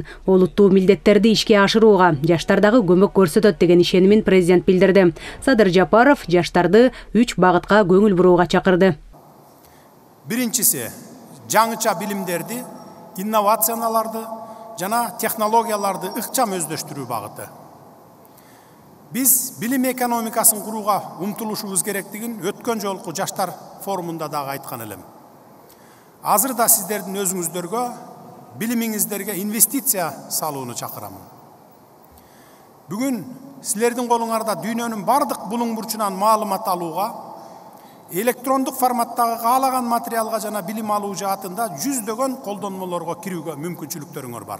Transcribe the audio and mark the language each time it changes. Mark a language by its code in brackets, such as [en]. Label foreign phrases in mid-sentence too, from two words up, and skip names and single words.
[ky] Олуттуу милдеттерди ишке ашырууга жаштардагы көмөк көрсөтөт деген ишенимин президент билдирди. Садыр Жапаров жаштарды 3 багытка көңүл бурууга чакырды. Биринчиси жаңыча билимдерди, инновацияларды жана технологияларды ыкчам өздөштүрүү багыты. Биз билим экономикасын курууга умтулушубуз керектигин өткөн жолку жаштар форумунда дагы айткан элем. Азыр да сиздердин өзүңүздөргө, билимиңиздерге инвестиция салууну чакырамын. Бүгүн силердин колуңарда дүйнөнүн бардык булуң бурчунан маалымат алууга, электрондук форматтагы каалаган материалга жана билим алуу жаатында жүздөгөн колдонмолорго кирүүгө мүмкүнчүлүктөрүңөр бар.